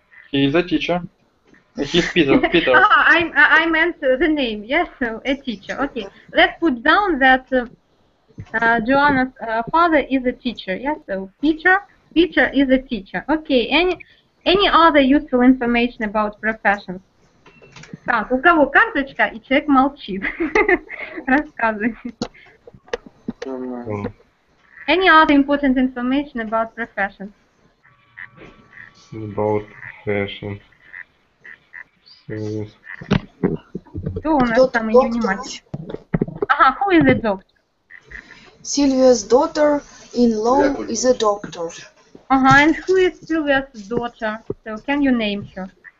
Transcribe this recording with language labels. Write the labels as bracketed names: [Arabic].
[English] He is a teacher. He's Peter. I meant the name, yes, so a teacher. Okay, let's put down that Joanna's father is a teacher, yes, so Peter is a teacher. Okay, any other useful information about professions? [Russian] Так, у кого карточка, и человек молчит. Рассказывайте. [English] Any other important information about professions? About profession. [Russian] Кто у нас там ее внимательный? [English] Ага, who is the doctor? Sylvia's daughter-in-law is a doctor. And who is Sylvia's daughter? So can you name her?